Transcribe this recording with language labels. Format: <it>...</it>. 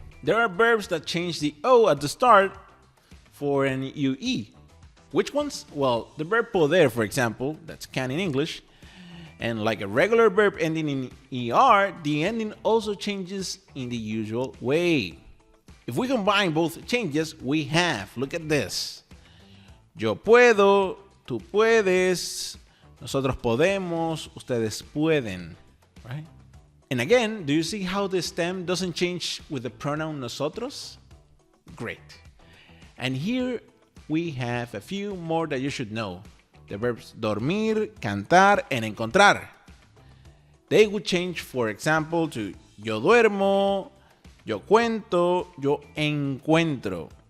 <en>There are verbs that change the O at the start for an UE. Which ones? Well, the verb poder, for example, that's can in English. And like a regular verb ending in ER, the ending also changes in the usual way. If we combine both changes, we have, look at this.</en> <es>Yo puedo, tú puedes, nosotros podemos, ustedes pueden, right?</es> <en>And again, do you see how the stem doesn't change with the pronoun nosotros? Great. And here we have a few more that you should know. The verbs dormir, cantar, and encontrar. They would change, for example, to</en> <es>yo duermo, yo cuento, yo encuentro.</es>